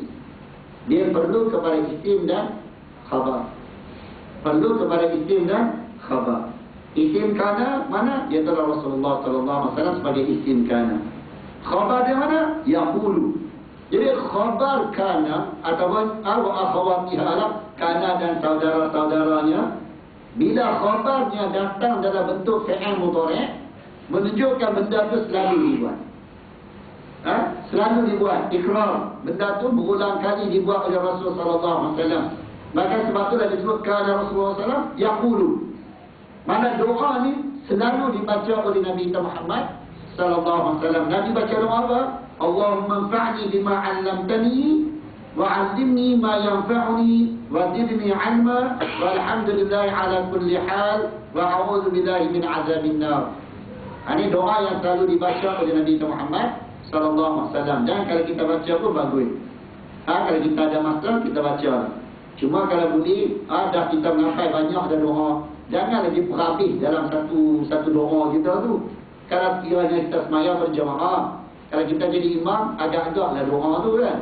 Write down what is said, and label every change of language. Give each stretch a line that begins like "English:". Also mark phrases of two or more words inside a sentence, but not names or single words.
Malay: Dia perlu kepada isim dan khabar. Perlu kepada isim dan khabar.
Arabic: اسم كان
Malay: mana? Ia adalah Rasulullah
Arabic: صلى الله عليه وسلم
Malay: sebagai
Arabic: اسم كان.
Malay: Khabar dia mana? Yaqulu. Jadi
Arabic: خبر كان
Malay: ataupun
Arabic: أخواتها كان
Malay: dan saudara-saudaranya, bila khabarnya datang dalam bentuk
Arabic: فعل مضارع'
Malay: menunjukkan benda itu selalu dibuat. Selalu dibuat ikrar. Benda itu berulang kali dibuat oleh Rasul
Arabic: صلى الله عليه وسلم.
Malay: Maka sebab itulah disebutkan Rasulullah SAW yaqulu. Mana doa ni selalu dibaca oleh Nabi Muhammad
Arabic: صلى الله عليه وسلم.
Malay: Nabi baca doa apa?
Arabic: اللهم انفعني بما علمتني وعلمني ما ينفعني وزدني علما والحمد لله على كل حال وأعوذ بالله من عذاب النار.
Malay: Ini doa yang selalu dibaca oleh Nabi Muhammad
Arabic: صلى الله عليه وسلم.
Malay: Dan kalau kita baca pun bagus. Kalau kita ada masa kita baca. Cuma kalau boleh, dah kita mengapai banyak dah doa, jangan lagi berhabis dalam satu doa kita tu. Kalau kiranya kita semaya berjamaah, kalau kita jadi imam, agak-agaklah doa tu kan.